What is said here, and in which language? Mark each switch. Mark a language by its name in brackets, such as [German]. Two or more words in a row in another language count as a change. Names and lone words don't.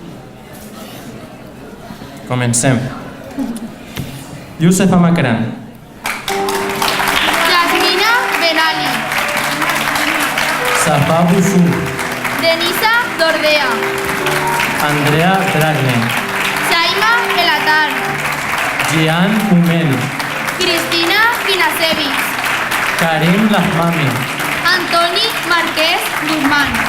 [Catalan] Comencem. Youssef Amakran. Yasmina Benali. Safa Boussou. Denisa Dordea. Andrea Dragne. Chaima Elatar. Gian Humel. Cristina Kinasevich. Karim Lahmami. Antoni Márquez Guzmán.